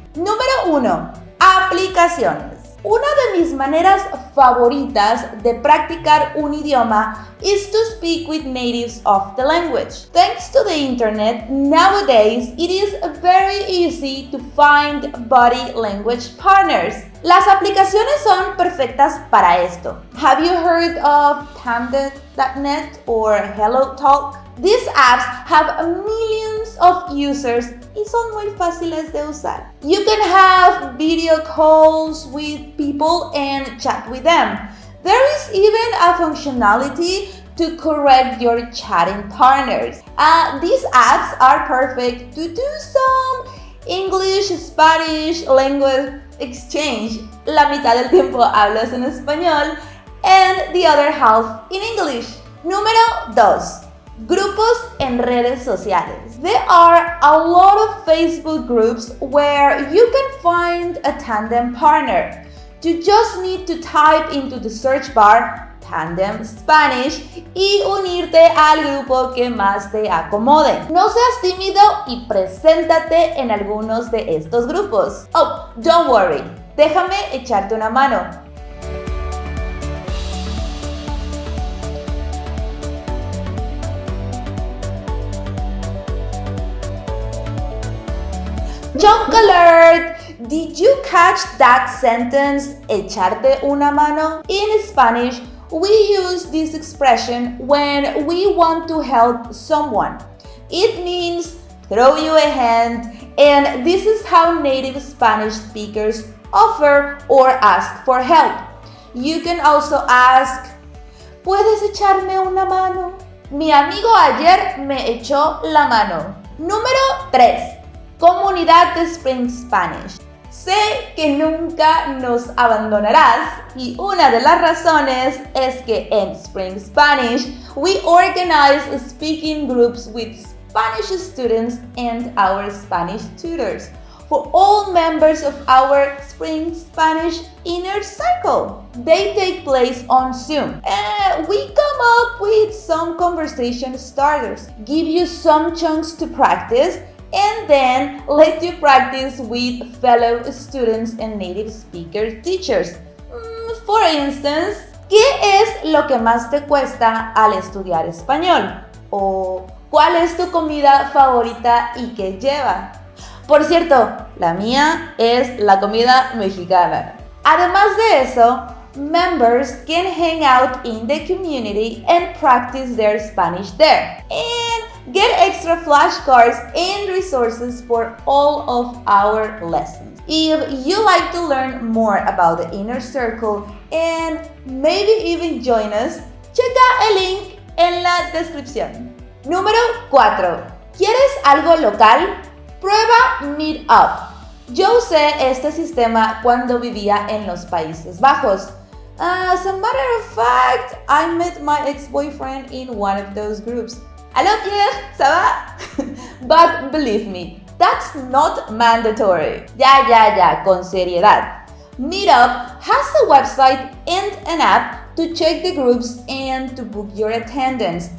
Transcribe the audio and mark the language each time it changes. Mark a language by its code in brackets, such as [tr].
[es] Número 1. Aplicaciones. Una de mis maneras favoritas de practicar un idioma [en] is to speak with natives of the language. Thanks to the internet, nowadays it is very easy to find body language partners. [es] Las aplicaciones son perfectas para esto. [en] Have you heard of Tandem.net or HelloTalk? These apps have millions of users [es] y son muy fáciles de usar. [en] You can have video calls with people and chat with them. There is even a functionality to correct your chatting partners. These apps are perfect to do some English-Spanish language exchange. [es] La mitad del tiempo hablas en español [en] and the other half in English. [es] Número 2. Grupos en redes sociales. [en] There are a lot of Facebook groups where you can find a tandem partner. You just need to type into the search bar Tandem Spanish [es] y unirte al grupo que más te acomode. No seas tímido y preséntate en algunos de estos grupos. [en] Oh, don't worry, [es] déjame echarte una mano. [en] Junk alert! Did you catch that sentence, [es] echarte una mano? [en] In Spanish, we use this expression when we want to help someone. It means throw you a hand, and this is how native Spanish speakers offer or ask for help. You can also ask, [es] ¿puedes echarme una mano? Mi amigo ayer me echó la mano. Número 3. Comunidad de Spring Spanish. Sé que nunca nos abandonarás y una de las razones es que en [en] Spring Spanish we organize speaking groups with Spanish students and our Spanish tutors for all members of our Spring Spanish inner circle. They take place on Zoom. We come up with some conversation starters, give you some chunks to practice, and then let you practice with fellow students and native speaker teachers. For instance, [es] ¿qué es lo que más te cuesta al estudiar español? ¿O cuál es tu comida favorita y qué lleva? Por cierto, la mía es la comida mexicana. Además de eso, [en] members can hang out in the community and practice their Spanish there. And get extra flashcards and resources for all of our lessons. If you like to learn more about the inner circle and maybe even join us, [es] checa el link en la descripción. Número 4. ¿Quieres algo local? Prueba Meetup. Yo usé este sistema cuando vivía en los Países Bajos. [en] As a matter of fact, I met my ex-boyfriend in one of those groups. Hello Pierre, [fr] ça va? [en] But believe me, that's not mandatory. [es] Ya, con seriedad. [en] Meetup has a website and an app to check the groups and to book your attendance.